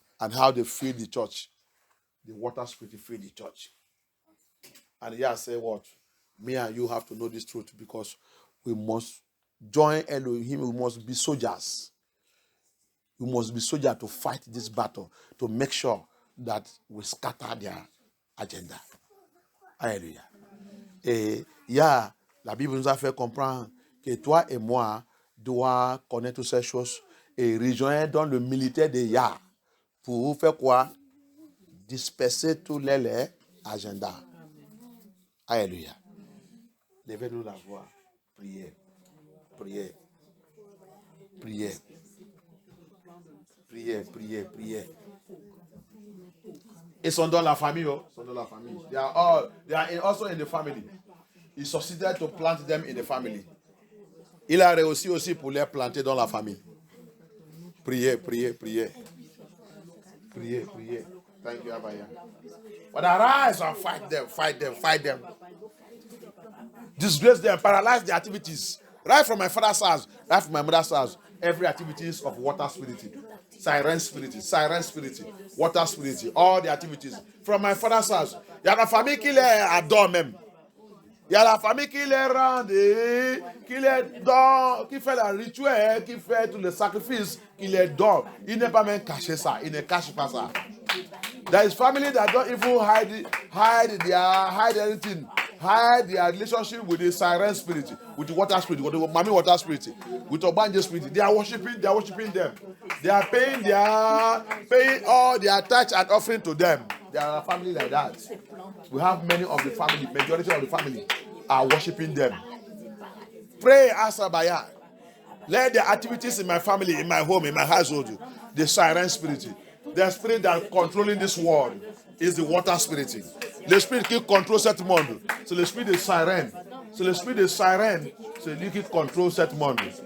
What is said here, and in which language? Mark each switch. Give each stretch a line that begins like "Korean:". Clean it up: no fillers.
English: And how they feed the church. The water spirit feed the church. And Yah say what? Me and you have to know this truth because we must join Elohim. We must be soldiers. We must be soldiers to fight this battle, to make sure that we scatter their agenda. Hallelujah.
French: Et la Bible nous a fait comprendre que toi et moi doivent connaître toutes ces choses et rejoindre dans le militaire de Yah pour faire quoi? Disperser tous les agendas. Alléluia. Levez-nous la voix. Priez. Priez. Priez. Priez, priez, priez. Ils sont dans la famille. Oh. Ils sont dans la famille.
English: They are also in the family. He succeeded to plant them in the family.
French: Il a réussi aussi pour les planter dans la famille. Priez, priez, priez. Priez, priez.
English: Thank you, Abaya. But arise and fight them, fight them, fight them. Disgrace them, paralyze their activities. Right from my father's house, right from my mother's house, every activities of water spirit, siren spirit, water spirit, all the activities. From my father's house,
French: il y a la famille qui les adore même. Il y a la famille qui les rend, qui les donne, qui fait le rituel, qui fait tous les sacrifices, qui les donne. Il n'est pas même caché ça, il ne cache pas ça.
English: There is family that don't even hide anything. Hide their relationship with the siren spirit, with the water spirit, with the mommy water spirit, with the Obanje spirit. They are worshiping them. They are paying all their tithes and offering to them. They are a family like that. We have many of the family, majority of the family are worshiping them. Pray, Asabaya. Let the activities in my family, in my home, in my household, the siren spirit, the spirit that is controlling this world is the water spirit.
French: Le spirit qui contrôle cette monde, c'est le spirit de siren. C'est le spirit de siren, c'est lui qui contrôle cette monde.